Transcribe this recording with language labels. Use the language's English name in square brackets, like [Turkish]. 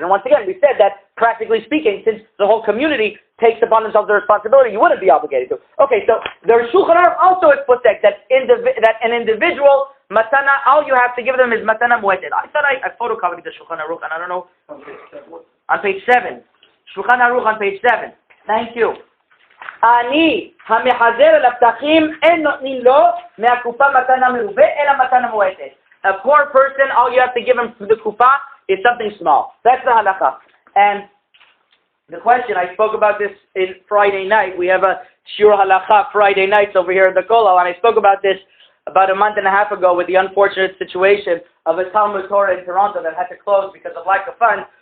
[English] And once again, we said that practically speaking, since the whole community takes upon themselves the responsibility, you wouldn't be obligated to. Okay, so the Shulchan Aruch also explains that an individual matana, all you have to give them is [Hebrew] matana mueted. [English] I thought I photocopied the Shulchan Aruch, and I don't know. On page 7. Shulchan Aruch on page 7. Thank you. [Hebrew] אני המחזר על הפתחים אין נותנים לו מהקופה מתנה מרובה אלא מתנה מועטת. [English] A poor person, all you have to give him from the kupa is something small. That's the halakha. And the question, I spoke about this in Friday night. We have a shiur halakha Friday nights over here at the Kollel, and I spoke about this about a month and a half ago with the unfortunate situation of a Talmud Torah in Toronto that had to close because of lack of funds.